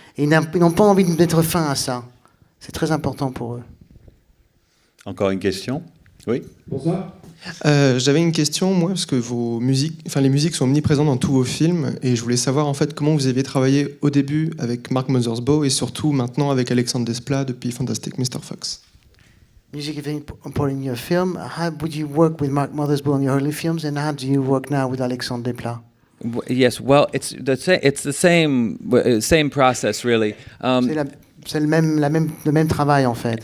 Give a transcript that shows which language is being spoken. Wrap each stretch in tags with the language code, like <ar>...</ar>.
<fr>Et ils n'ont pas envie de mettre fin à ça. C'est très important pour eux. Encore une question? Oui? J'avais une question, moi, parce que les musiques sont omniprésentes dans tous vos films, et je voulais savoir en fait comment vous aviez travaillé au début avec Mark Mothersbaugh et surtout maintenant avec Alexandre Desplat depuis Fantastic Mr. Fox.</fr> <en>Music is very important in your film. How would you work with Mark Mothersbaugh on your early films, and how do you work now with Alexandre Desplat? Yes, well, it's the same process really.</en> <fr>C'est le même travail en fait.</fr>